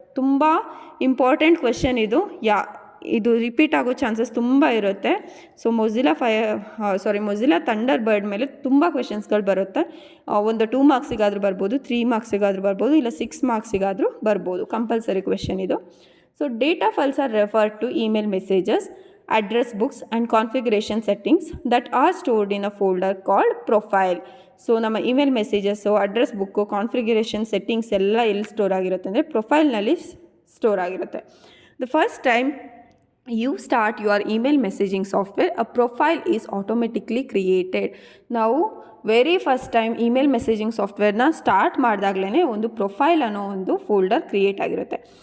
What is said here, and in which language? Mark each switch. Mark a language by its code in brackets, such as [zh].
[kn] ತುಂಬ important question ಇದು. ಇದು ರಿಪೀಟ್ ಆಗೋ ಚಾನ್ಸಸ್ ತುಂಬ ಇರುತ್ತೆ. ಸೊ ಮೊಜಿಲಾ ಥಂಡರ್ಬರ್ಡ್ ಮೇಲೆ ತುಂಬ ಕ್ವೆಶನ್ಸ್ಗಳು ಬರುತ್ತೆ. ಒಂದು 2 ಮಾರ್ಕ್ಸಿಗಾದರೂ ಬರ್ಬೋದು, 3 ಮಾರ್ಕ್ಸಿಗಾದರೂ ಬರ್ಬೋದು, ಇಲ್ಲ 6 ಮಾರ್ಕ್ಸಿಗಾದರೂ ಬರ್ಬೋದು. ಕಂಪಲ್ಸರಿ ಕ್ವೆಶನ್ ಇದು. [en] So data files are referred to email messages, address books and configuration settings that are stored in a folder called profile. [kn] So ನಮ್ಮ email messages, address book, configuration settings ಎಲ್ಲ ಎಲ್ಲಿ ಸ್ಟೋರ್ ಆಗಿರುತ್ತೆ ಅಂದರೆ ಪ್ರೊಫೈಲ್ನಲ್ಲಿ store ಆಗಿರುತ್ತೆ. [en] The first time you start your email messaging software, a profile is automatically created. [kn] ನಾವು very first time email messaging ಸಾಫ್ಟ್ವೇರ್ನ start ಮಾಡಿದಾಗಲೇ ಒಂದು profile ಅನ್ನೋ ಒಂದು ಫೋಲ್ಡರ್ ಕ್ರಿಯೇಟ್ ಆಗಿರುತ್ತೆ.